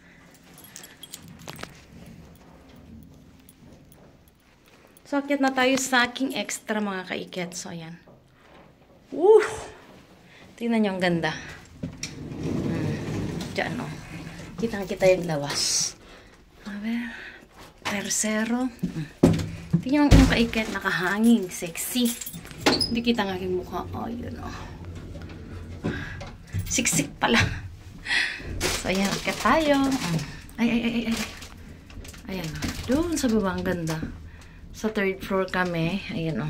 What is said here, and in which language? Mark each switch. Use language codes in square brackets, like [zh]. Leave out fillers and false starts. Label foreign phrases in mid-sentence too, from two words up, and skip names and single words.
[tl] So, akyat na tayo sa aking extra mga kaiket. So, ayan. Woo! Tingnan nyo, ang ganda. Diyan, o. Kitang-kita yung lawas. [es] A ver. Tercero. [tl] Tingnan yung kaiket, nakahanging, sexy. Hindi kita ng aking mukha. Oh, yun o. Siksik pala. So, ayan, akit tayo. Ay. Ayan o. Doon sa baba, ang ganda. Sa [en] third floor [tl] kami. Ayan o.